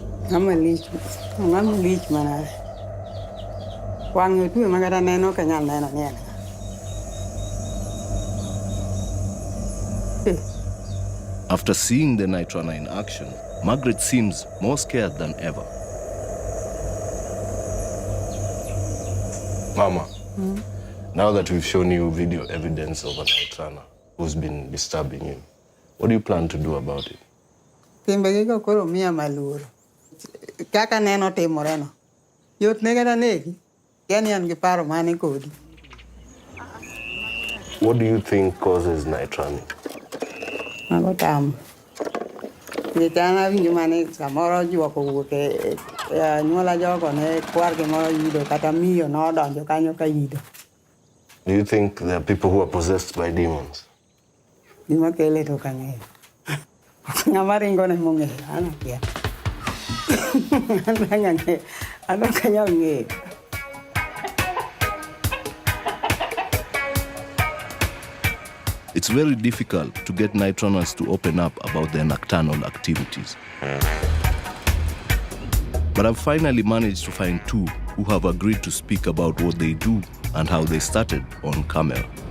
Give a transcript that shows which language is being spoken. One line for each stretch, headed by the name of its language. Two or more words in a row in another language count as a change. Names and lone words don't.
Luo (Kenya and Tanzania): ng'ama lich mana. Wang'e tuwe magara neno ka nyal neno ni en.
English: After seeing the night runner in action, Margaret seems more scared than ever. Mama, now that we've shown you video evidence of a night runner who's been disturbing you, what do you plan to do about it?
Luo (Kenya and Tanzania): Timbe gigo koro miya maluoro. Kaka neno timore no. Yot negada negi. Yani an gi paro mane kodi.
English: What do you think causes night running?
Luo (Kenya and Tanzania): Mago tam. Nitana winjo mane samoro juoko wuoke nyuola jogo ne kwar gimoro yido kata miyo nodonjo kanyo ka yido.
English: Do you think there are people who are possessed by demons?
Luo (Kenya and Tanzania): Gima kele to kang'eyo. Ng'ama ringo ne mong'eyo, an akia. An ok anyal ng'eyo.
English: It's very difficult to get night runners to open up about their nocturnal activities. But I've finally managed to find two who have agreed to speak about what they do and how they started on camera.